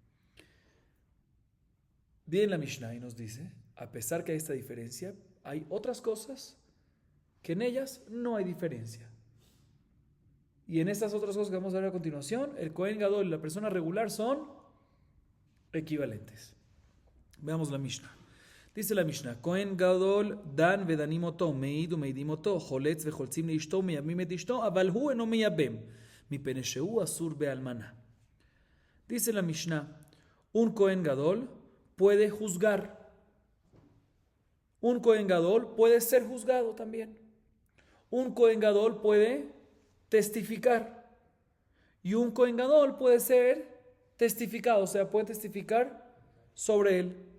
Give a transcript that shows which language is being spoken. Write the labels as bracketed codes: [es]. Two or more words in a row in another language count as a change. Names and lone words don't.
[es] Bien, la Mishnah nos dice, a pesar que hay esta diferencia, hay otras cosas que en ellas no hay diferencia. Y en estas otras cosas que vamos a ver a continuación, el [he] כהן גדול [es] y la persona regular son equivalentes. Veamos la Mishnah. Dice la Mishnah, [he] כהן גדול דן ודנים אותו, מעיד ומעידים אותו, חולץ וחולצים לאשתו, מיבמים את אשתו, אבל הוא אינו מיבם, מפני שהוא אסור באלמנה. [es] Dice la Mishnah, un [he] כהן גדול [es] puede juzgar. Un [he] כהן גדול [es] puede ser juzgado también. Un [he] כהן גדול [es] puede testificar. Y un [he] כהן גדול [es] puede ser testificado, o sea, puede testificar sobre él.